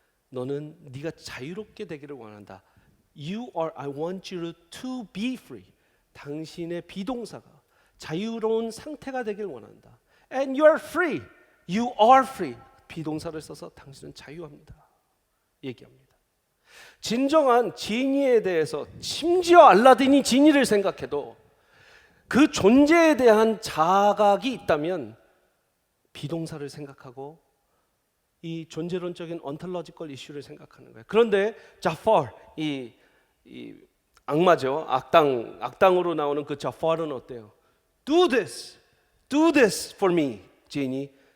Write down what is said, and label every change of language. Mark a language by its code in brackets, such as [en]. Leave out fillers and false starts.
[ko] 너는 네가 자유롭게 되기를 원한다. [en] I want you to be free. [ko] 당신의 비동사가 자유로운 상태가 되길 원한다. [en] And you are free. You are free. [ko] 비동사를 써서 당신은 자유합니다. 얘기합니다. 진정한 지니에 대해서 심지어 알라딘이 지니를 생각해도 그 존재에 대한 자각이 있다면 비동사를 생각하고 이 존재론적인 ontological 이슈를 생각하는 거예요. 그런데 자파르, 이 악마죠. 악당으로 나오는 그 자파르는 어때요? [en] Do this for me, 지니.